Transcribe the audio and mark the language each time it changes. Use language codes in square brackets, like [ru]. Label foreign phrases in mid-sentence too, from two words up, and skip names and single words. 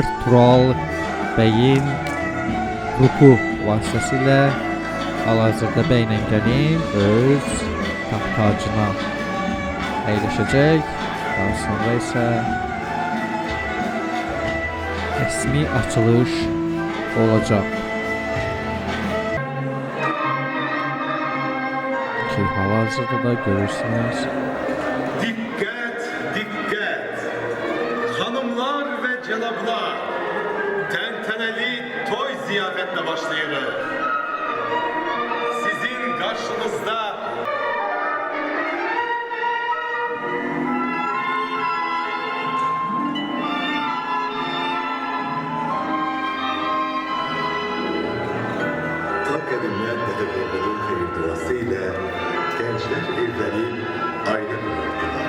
[az] Tural bəyin qrupu vasitəsilə hal-hazırda Bəylə gəlin öz taxt-tacına əyləşəcək. Daha sonra isə rəsmi açılış olacaq. Ki hal-hazırda da görürsünüz. [tr] Dikkat, dikkat! Hanımlar ve celablar, tenteneli toy ziyafetle başlayırız. karşınızda Ta kadimler Dede Korkut'un hayır duasıyla gençler evlenip aile kurardılar.